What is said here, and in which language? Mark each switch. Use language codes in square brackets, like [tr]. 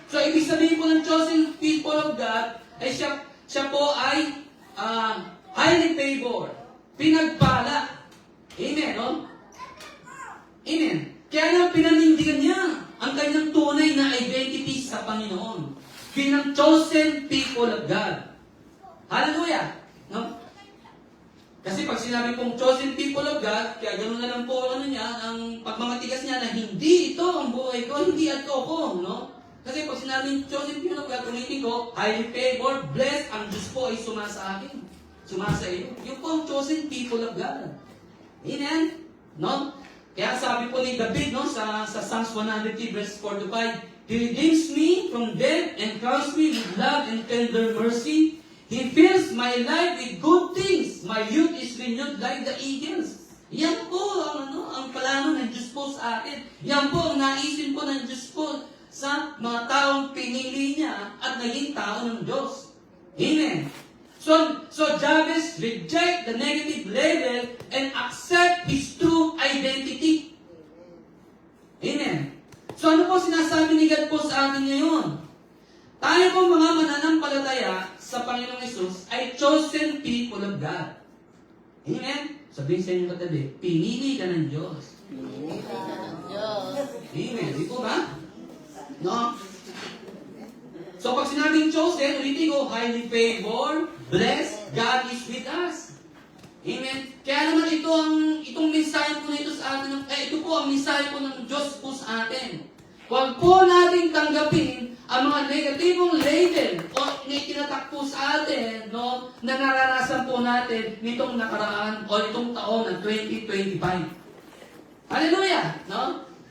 [tl] So, ibig sabihin po ng chosen people of God, ay siya po ay highly favored. Pinagpala. Amen, no? Amen. Kaya nga pinanindigan niya ang kanyang tunay na identity sa Panginoon. Bilang chosen people of God. Hallelujah! No? Kasi pag sinabi pong chosen people of God, kaya ganoon na lang po ang pagmamatigas niya na hindi ito ang buhay ko, hindi ato ko, no? Kasi pag sinabing chosen people of God, ulitin ko, [en] highly favored, blessed, [tl] ang Diyos po ay sumasa akin. Sumasa iyo. Yung po ang chosen people of God. Amen? No? Kaya sabi po ni David, no, sa [en] Psalms 103 verse 4 to 5, He redeems me from death and crowns me with love and tender mercy. He fills my life with good things. My youth is renewed like the eagles. [tl] Yan po ang plano ng Diyos po sa atin. Yan po ang naisin po ng Diyos po sa mga taong pinili niya at naging tao ng Diyos. Amen. [en] So Jabez reject the negative label and accept his true identity. [tl] Amen. So ano po sinasabi ni God po sa atin ngayon? Tayo po mga mananampalataya sa Panginoong Hesus ay chosen people of God. Amen? Sabihin sa inyo katabi, pinili ka ng Diyos. Pinili ka ng Diyos. Amen. Di po ba? No? [en] So [tl] pag sinabing [en] chosen, [tl] ulitin ko, [en] highly favored, blessed, God is with us. Amen? [tl] Kaya naman itong mensahe po nito sa atin, ito po ang mensahe po ng Diyos po sa atin. Huwag po natin tanggapin ang mga negatibong label o itinatak po sa atin, no, na naranasan po natin nitong nakaraan o itong taon ng 2025. Hallelujah! No?